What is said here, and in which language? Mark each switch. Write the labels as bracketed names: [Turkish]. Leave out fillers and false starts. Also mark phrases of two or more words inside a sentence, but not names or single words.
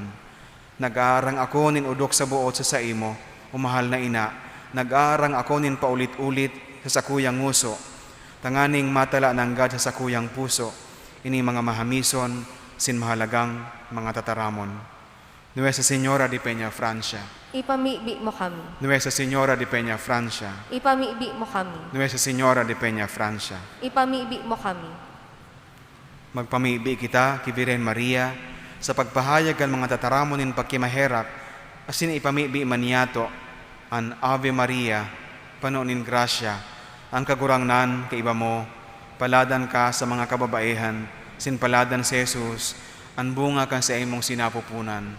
[Bikol] Nag-aarang ako nin udok sa buot sa imo, umahal na ina, nag-aarang ako nin paulit-ulit sa sakuyang nguso, tanganing matala ng God sa sakuyang puso, ini mga mahamison, sin mahalagang mga tataramon. [Spanish] Nuestra Señora de Peñafrancia, [Bikol] ipamibi mo kami. [Spanish] Nuestra Señora de Peñafrancia, [Bikol] Ipamibi mo kami. [Spanish] Nuestra Señora de Peñafrancia. [Bikol] Ipamibi mo kami. Magpamibi kita, Kibiren Maria, sa pagpahayag ang mga tataramonin pagkimaherap, asin ipamibi maniyato, an Ave Maria, panonin grasya, ang kagurangnan kaiba mo, paladan ka sa mga kababaihan, sinpaladan si Jesus, ang bunga kan sa imong sinapupunan.